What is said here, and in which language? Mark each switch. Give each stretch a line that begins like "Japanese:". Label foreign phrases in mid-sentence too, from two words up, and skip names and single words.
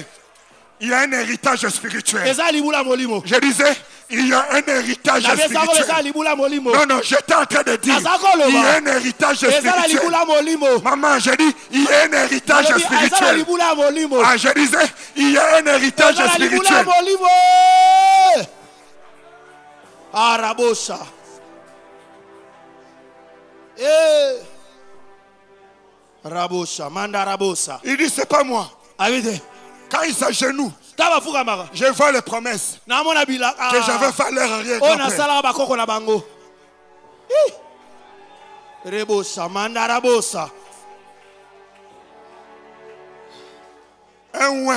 French: Il y a un héritage spirituel. Je disais, il y a un héritage spirituel. Non, non, j'étais en train de dire, il y a un héritage spirituel. Maman, j'ai dit, il y a un héritage spirituel. Ah, je disais, il y a un héritage spirituel. Arabosa. Rabosa, manda rabosa. Il dit, c'est pas moi. Quand il s'agenouille, je vois les promesses que j'avais fait leur arrière-grand-père. Rebosa, manda rabosa. Un ouin